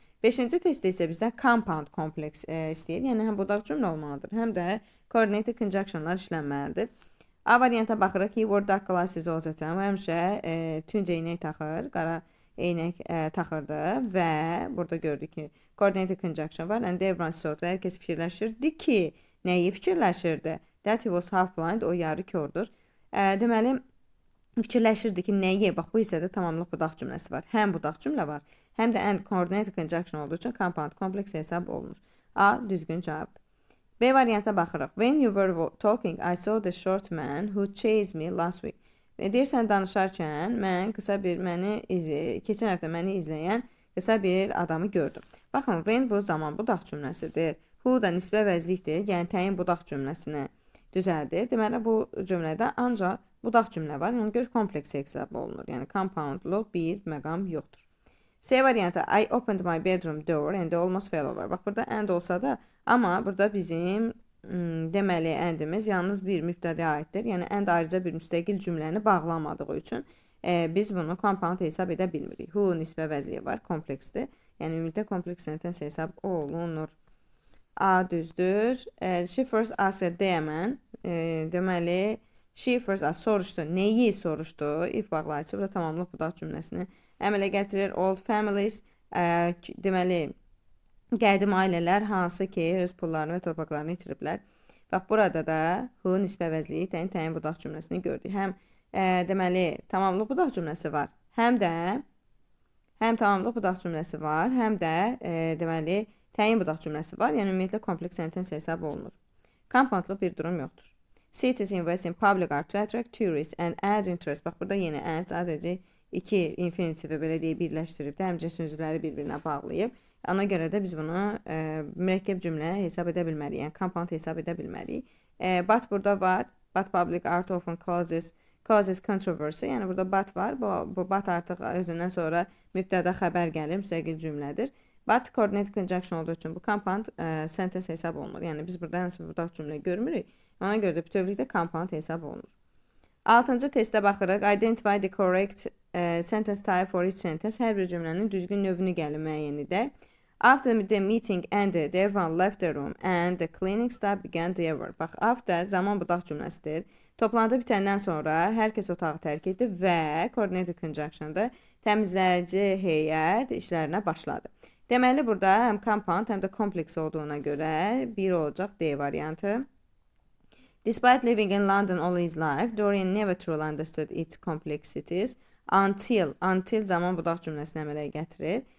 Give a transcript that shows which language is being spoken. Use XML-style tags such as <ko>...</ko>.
<az>Beşinci testdə isə bizdən compound complex istəyir. Yəni, həm budaq cümlə olmalıdır, həm də coordinated conjunctionlar işlənməlidir. A varianta baxırıq ki,</az> <en>wore dark glasses all the time.</en> <az>Həmişə tünc eynək taxır, qara eynək taxırdı və burada gördük ki, coordinated conjunction var.</az> <en>And everyone thought,</en> <az>və hər kəs fikirləşirdi ki, nəyi fikirləşirdi?</az> <en>That he was half blind,</en> <az>o yarı kördür. Deməli, fikirləşirdi ki, nəyi? Bax, bu hissədə tamamlıq budaq cümləsi var. Həm budaq cümlə var, həm də and coordinated conjunction olduğu üçün compound kompleks hesab olunur. A düzgün cavabdır. B varianta baxırıq.</az> <en>When you were talking, I saw the short man who chased me last week.</en> <az>Və deyirsən danışarkən mən keçən həftə məni izləyən qısa bir adamı gördüm. Baxın, when bu zaman budaq cümləsidir. Who da nisbə vəzlikdir, yəni təyin budaq cümləsini düzəldir. Deməli, bu cümlədə ancaq budaq cümlə var. Ona görə kompleks hesab olunur. Yəni, compoundlu bir məqam yoxdur. C variantı,</az> <en>I opened my bedroom door and almost fell over.</en> <az>Bax, burada and olsa da, amma burada bizim deməli endimiz yalnız bir mübtədə aiddir. Yəni, and ayrıca bir müstəqil cümləni bağlamadığı üçün biz bunu compound hesab edə bilmirik. Who nisbə vəzliyi var, kompleksdir. Yəni, ümumiyyətlə kompleks sentence hesab olunur. A düzdür.</az> <en>She first asked Damon.</en> <az>Deməli,</az> <en>she first asked</en> <az>soruşdu. Neyi soruşdu? If bağlayıcı. Burada tamamlıq budaq cümləsini əmələ gətirir. Old families. Deməli, qədim ailələr hansı ki, öz pullarını və torpaqlarını itiriblər. Bax, burada da who nisbə vəzliyi təyin budaq cümləsini gördük. Həm deməli, tamamlıq budaq cümləsi var. Həm tamamlıq budaq cümləsi var, həm də deməli, təyin budaq cümləsi var. Yəni, ümumiyyətlə, kompleks sentence hesab olunur. Compoundlu bir durum yoxdur.</az> <en>Cities invest in public art to attract tourists and add interest.</en> <az>Bax, burada yenə add sadəcə iki infinitivi belə deyib birləşdirib də həmcə sözləri bir-birinə bağlayıb. Ona görə də biz bunu mürəkkəb cümlə hesab edə bilməliyik. Yəni, compound hesab edə bilməliyik. But burada var.</az> <en>But public art often causes controversy.</en> <az>Yəni, burada but var. Bu but artıq özündən sonra mübtəda xəbər gəlir, müstəqil cümlədir. But coordinated conjunction olduğu üçün bu compound sentence hesab olunur. Yəni, biz burada hansı bir budaq cümlə görmürük. Ona görə də bütövlükdə compound hesab olunur. 6-cı testə baxırıq.</az> <en>Identify the correct sentence type for each sentence.</en> <az>Hər bir cümlənin düzgün növünü gəlin müəyyən edək.</az> <en>After the meeting ended, everyone left the room and the cleaning staff began their work.</en> <az>Bax, after zaman budaq cümləsidir. Toplantı bitəndən sonra hər kəs otağı tərk etdi və coordinated conjunction'da təmizləyici heyət işlərinə başladı. Deməli, burada həm compound, həm də kompleks olduğuna görə bir olacaq D variantı.</az> <en>Despite living in London all his life, Dorian never truly understood its complexities until</en> <az>zaman budaq cümləsini əmələ gətirir.</az>